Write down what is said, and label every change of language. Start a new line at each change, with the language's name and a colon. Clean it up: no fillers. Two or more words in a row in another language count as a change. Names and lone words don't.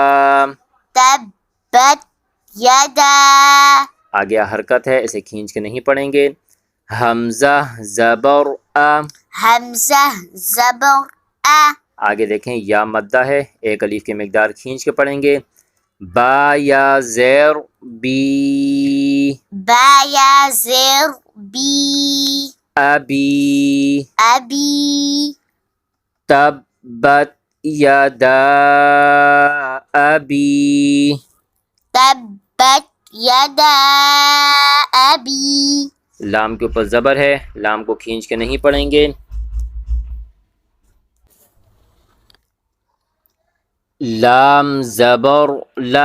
Arabic: تبت یدا.
Urdu: آگے حرکت ہے، اسے کھینچ کے نہیں پڑھیں گے. حمزہ زبر ا. حمزہ زبر ا. آگے دیکھیں یا مدہ ہے، 1 الف کی مقدار کھینچ کے پڑھیں گے. با یا زیر بی. با یا زیر بی.
Arabic: ابی. ابی. تبت یدا ابی. تبت یدا ابی.
Urdu: لام کے اوپر زبر ہے، لام کو کھینچ کے نہیں پڑھیں گے. لام زبر لا.